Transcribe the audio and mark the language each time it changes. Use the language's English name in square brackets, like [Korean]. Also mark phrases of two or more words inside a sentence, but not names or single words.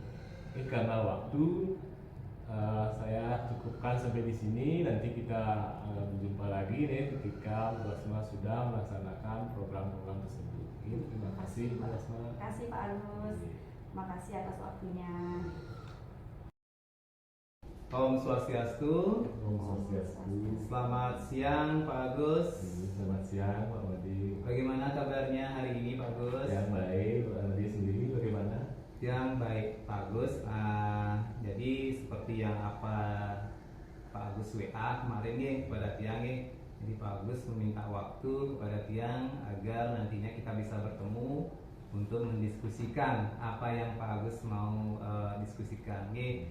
[Indonesian] Oke, karena waktu saya cukupkan sampai di sini. Nanti kita berjumpa lagi nih ketika Bu Rasma sudah melaksanakan program-program tersebut. Oke, terima kasih Bu Rasma. Terima kasih Pak Agus. Terima kasih atas waktunya. [Balinese] Om Swastiastu. Om Swastiastu. [Indonesian] Selamat siang Pak Agus. Selamat siang Pak Madi. Bagaimana kabarnya hari ini Pak Agus? Yang baik. Pak Madi sendiri bagaimana? Yang baik Pak Agus. Jadi seperti yang apa Pak Agus WA kemarin nih kepada Tiang nih. Jadi Pak Agus meminta waktu kepada Tiang agar nantinya kita bisa bertemu untuk mendiskusikan apa yang Pak Agus mau diskusikan nih.